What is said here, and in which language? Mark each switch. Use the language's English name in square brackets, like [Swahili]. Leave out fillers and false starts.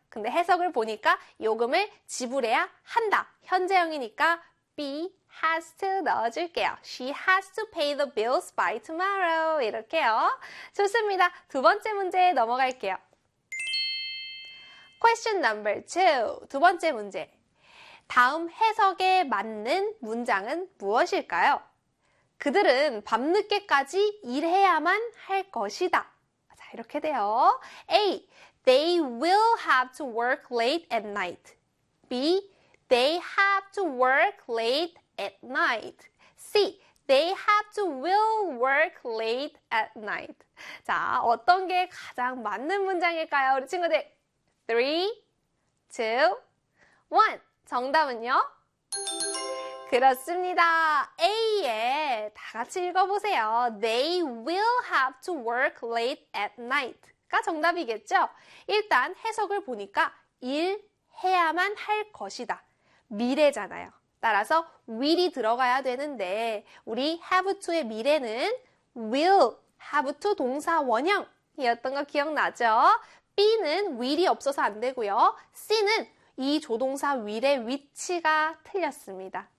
[Korean] 근데 해석을 보니까 요금을 지불해야 한다. 현재형이니까 be has to 넣어줄게요. [English] She has to pay the bills by tomorrow. [Korean] 이렇게요. 좋습니다. 두 번째 문제에 넘어갈게요. [English] Question number two. [Korean] 두 번째 문제. 다음 해석에 맞는 문장은 무엇일까요? 그들은 밤늦게까지 일해야만 할 것이다. 자, 이렇게 돼요. A. [English] They will have to work late at night. B. They have to work late at night. C. They have to will work late at night. [Korean] 자, 어떤 게 가장 맞는 문장일까요? 우리 친구들. 3, 2, 1. 정답은요? 그렇습니다. A에 다 같이 읽어보세요. [English] They will have to work late at night가 정답이겠죠? [Korean] 일단 해석을 보니까 일해야만 할 것이다. 미래잖아요. 따라서 will이 들어가야 되는데, 우리 have to의 미래는 will, have to 동사 원형이었던 거 기억나죠? B는 will이 없어서 안 되고요. C는 이 조동사 will의 위치가 틀렸습니다.